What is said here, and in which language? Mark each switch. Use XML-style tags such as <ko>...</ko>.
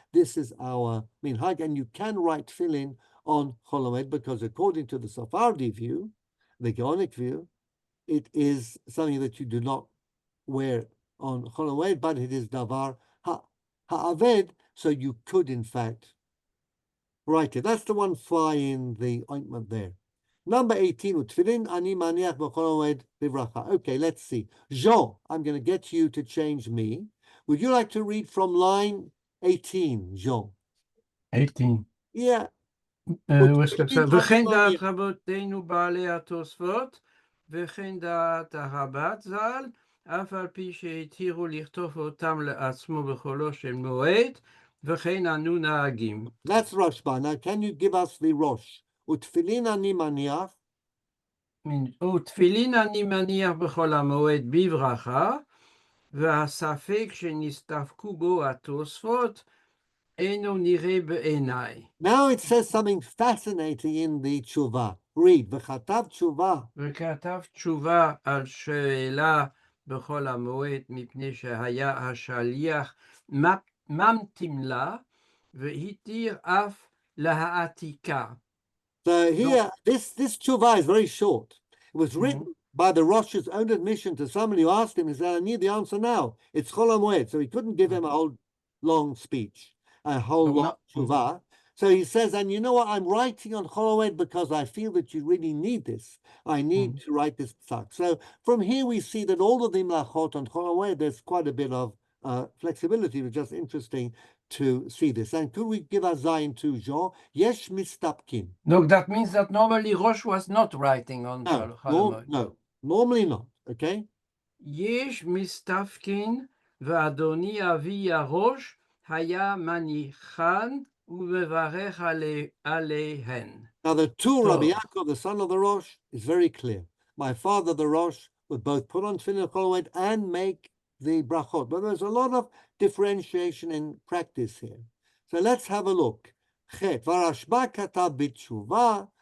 <en>This is our minhag, and you can write tefillin on Chol HaMoed, because according to the Sephardi view, the Gaonic view, it is something that you do not wear on Chol HaMoed, but it is davar ha'aved, so you could in fact write it. That's the one fly in the ointment there. Number 18,</en> <he>Utfilin ani maniach b'chol HaMoed bivracha.</he> <en>Okay, let's see. Jean, I'm going to get you to change me. Would you like to read from line 18, Jean? 18. Yeah.</en> <he>וכן דעת רבותינו בעלי התוספות, וכן דעת הרב"ט ז"ל, אף על פי שהתירו לכתוב אותם לעצמו בחולו של מועד, וכן אנו נהגים.</he> <en>That's Rashba. Now, can you give us the Rosh?</en> <he>ותפילין אני מניח. ותפילין אני מניח בחול המועד בברכה, והספק שנסתפקו בו התוספות, אינו נראה בעיניי.</he> <en>Now it says something fascinating in the tshuva. Read,</en> <he>וכתב תשובה. וכתב תשובה על שאלה בחול המועד, מפני שהיה השליח ממתין לה, והתיר אף להעתיקה.</he> <en>So here, this tshuva is very short. It was written by the Rosh's own admission to somebody who asked him. He said, I need the answer now. It's Chol HaMoed. So he couldn't give him a whole long speech, a whole long tshuva. So he says, and you know what? I'm writing on Chol HaMoed because I feel that you really need this. I need to write this psak. So from here we see that all of the mlachot on Chol HaMoed, there's quite a bit of flexibility. It's just interesting to see this. And could we give a zayin to Jean?</en> <he>Yesh mistapkin.</he> <en>No, that means that normally Rosh was not writing on Chol HaMoed. No, normally not. Okay?</en> <he>יש מסתפקין ואדוני אבי הראש היה מניחן ומברך עליהן.</he> <en>Now the two, Rabbi Yaakov, the son of the Rosh, is very clear. My father, the Rosh, would both put on tefillin Chol HaMoed and make the brachot. But there's a lot of differentiation in practice here. So let's have a look. Chet,</en> <he>Varashba katav b'tshuva.</he>